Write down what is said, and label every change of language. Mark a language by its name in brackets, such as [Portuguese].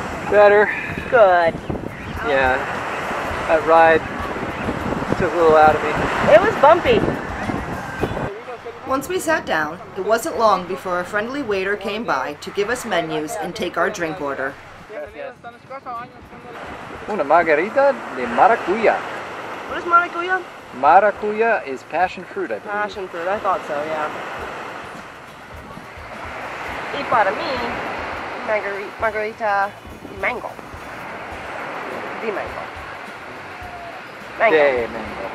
[English] Better. Good. Yeah, that ride took a little out of me. It was bumpy. Once we sat down, it wasn't long before a friendly waiter came by to give us menus and take our drink order. [Spanish] Una margarita de maracuya. [English] What is maracuya? Maracuya is passion fruit, I believe. Passion fruit, I thought so, yeah. [Spanish] Y para mí, margarita de mango. De mango. Mango. De mango.